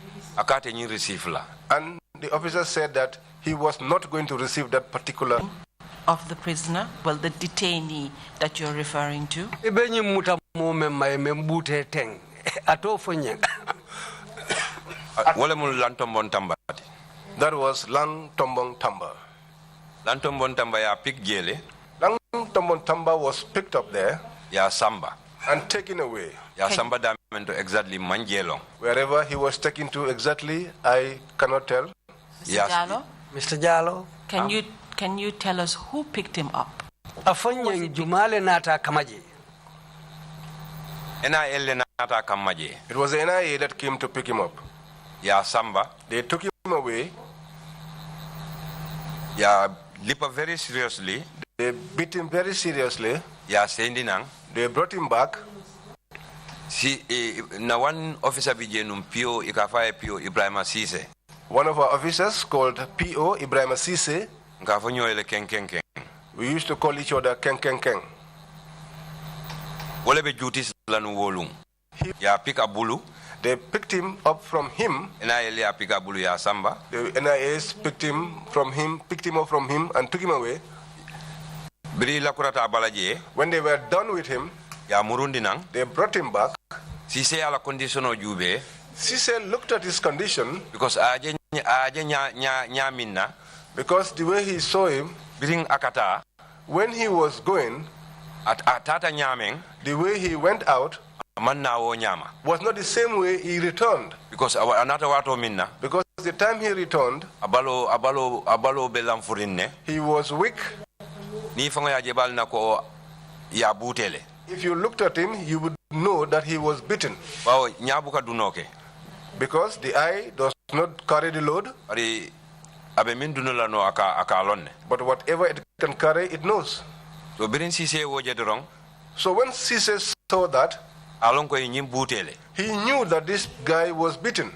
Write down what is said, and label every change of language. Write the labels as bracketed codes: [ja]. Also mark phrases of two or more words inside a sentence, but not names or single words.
[en] And the officer said that he was not going to receive that particular of the prisoner, well, the detainee that you're referring to. That was Lang Tombong Tamba. [man] Lang Tombong Tamba ya pick jele. [en] Lang Tombong Tamba was picked up there. [man] Ya samba. [en] And taken away. [man] Ya samba damento exactly manjelong. [en] Wherever he was taken to exactly, I cannot tell. Mr. Jallow? Mr. Jallow? Can you tell us who picked him up? [man] Afanye Jumale nata kamaji. NIA nata kamaji. [en] It was the NIA that came to pick him up. [man] Ya samba. [en] They took him away. [man] Ya lipa [en] very seriously. They beat him very seriously. [man] Ya sendinang. [en] They brought him back. [man] Si na [en] one officer [man] bijenum PO ikafaye PO Ibrahim Sise. [en] One of our officers called PO Ibrahim Sise. We used to call each other Keng Keng Keng. [man] Wolebe duties lanu wolung. Ya pick a bulu. [en] They picked him up from him. [man] NIA pick a bulu ya samba. [en] The NIS picked him up from him and took him away. [man] Bri lakurata abalaje. [en] When they were done with him, [man] ya murundi nang. [en] They brought him back. [man] Sise ala condition o jube. [en] Sise looked at his condition. [man] Because aje nya minna. [en] Because the way he saw him, [man] bring akata. [en] When he was going, [man] atata nyameng. [en] The way he went out was not the same way he returned. [man] Because another wato minna. [en] Because the time he returned, [man] abalo belam furinne. [en] He was weak. [man] Ni fanga ya jebal nako ya butele. [en] If you looked at him, you would know that he was beaten. [man] Wow, nyabuka dunoke. [en] Because the eye does not carry the load. But whatever it can carry, it knows. So when Cisse saw that, he knew that this guy was beaten.